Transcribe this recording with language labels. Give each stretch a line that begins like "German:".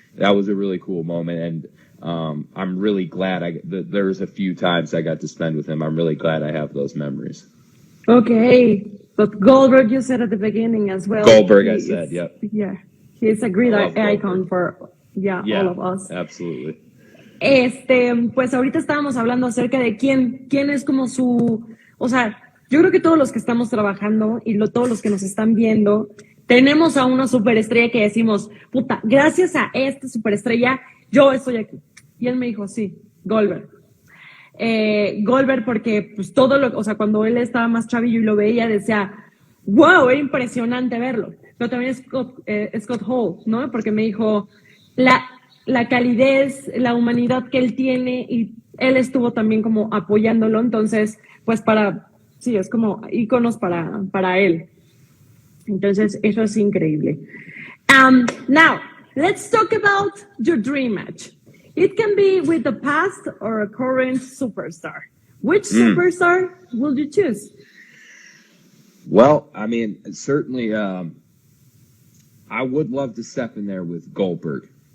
English: That was a really cool moment, and I'm really glad there's a few times I got to spend with him. I'm really glad I have those memories. Okay, but Goldberg, you said at the beginning as well. Goldberg, I said, yep. Yeah, he's a great icon for all of us. Absolutely.
Spanish: Pues ahorita estábamos hablando acerca de quién es como o sea, yo creo que todos los que estamos trabajando y todos los que nos están viendo, tenemos a una superestrella que decimos, puta, gracias a esta superestrella, yo estoy aquí. Y él me dijo, sí, Goldberg. Goldberg porque pues o sea, cuando él estaba más chavillo y lo veía, decía, wow, era impresionante verlo. Pero también Scott Hall, ¿no? Porque me dijo, la calidez, la humanidad que él tiene, y él estuvo también como apoyándolo, entonces, pues sí, es como íconos para él. Entonces, eso es increíble.
English: Now, let's talk about your dream match. It can be with the past or a current superstar. Which superstar will you choose? Well, I mean, certainly, I would love to step in there with Goldberg.